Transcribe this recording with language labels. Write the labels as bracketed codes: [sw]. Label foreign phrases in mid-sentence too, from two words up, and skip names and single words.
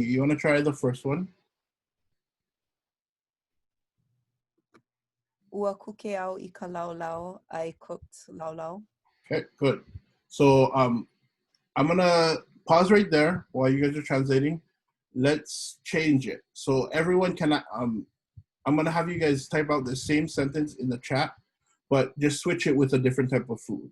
[en] You want to try the first one? [haw] Ua kukeau I ka laulau, [en] I cooked laulau. Okay, good. So I'm gonna pause right there while you guys are translating. Let's change it. So everyone can I'm gonna have you guys type out the same sentence in the chat, but just switch it with a different type of food.